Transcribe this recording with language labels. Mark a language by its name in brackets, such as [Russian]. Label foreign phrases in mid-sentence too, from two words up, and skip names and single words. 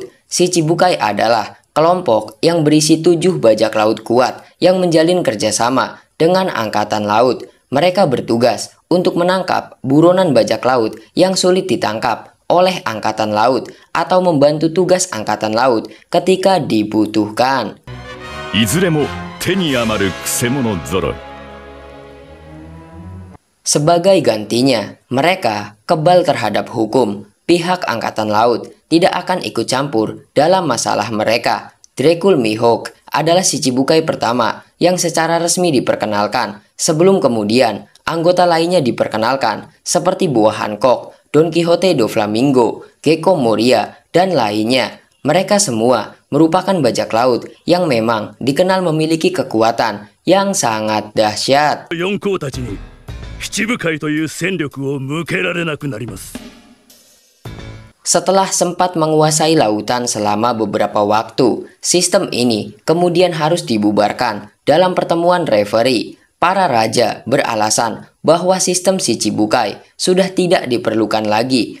[Indonesian] Shichibukai adalah kelompok yang berisi 7 bajak laut kuat yang menjalin kerjasama dengan angkatan laut. Mereka bertugas untuk menangkap buronan bajak laut yang sulit ditangkap oleh Angkatan Laut atau membantu tugas Angkatan Laut ketika dibutuhkan. [Japanese] いずれも手に余るくせ者揃い。 [Indonesian] Sebagai gantinya, mereka kebal terhadap hukum. Pihak Angkatan Laut tidak akan ikut campur dalam masalah mereka. Dracul Mihawk adalah Shichibukai pertama yang secara resmi diperkenalkan. Sebelum kemudian, anggota lainnya diperkenalkan seperti Buah Hancock, Don Quixote do Flamingo, Gecko Moria, dan lainnya. Mereka semua merupakan bajak laut yang memang dikenal memiliki kekuatan yang sangat dahsyat. [Japanese] 四皇たちに七部会という戦力を向けられなくなります。 [Indonesian] Setelah sempat menguasai lautan selama beberapa waktu, sistem ini kemudian harus dibubarkan. Dalam pertemuan referee, para raja beralasan bahwa sistem Shichibukai sudah tidak diperlukan lagi.